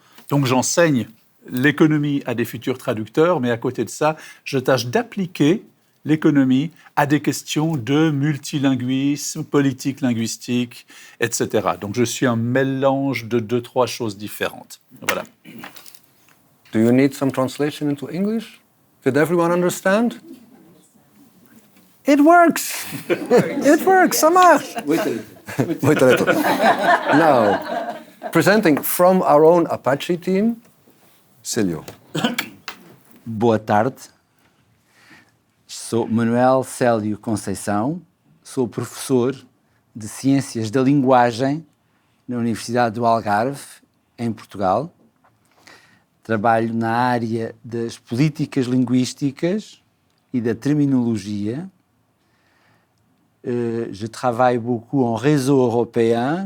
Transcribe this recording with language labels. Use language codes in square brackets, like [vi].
[fr] Donc j'enseigne l'économie à des futurs traducteurs, mais à côté de ça, je tâche d'appliquer l'économie à des questions de multilinguisme, politique linguistique, etc. Donc je suis un mélange de 2-3 choses différentes. Voilà. [en] Do you need some translation into English? Did everyone understand? It works! It works, [fr] ça marche! [en] Wait a little. Now, presenting from our own Apache team, Celio. [pt] Boa tarde. Sou Manuel Celio Conceição, sou professor de Ciências da Linguagem na Universidade do Algarve, em Portugal. Trabalho na área das políticas linguísticas e da terminologia. [fr] Je travaille beaucoup en réseau européen.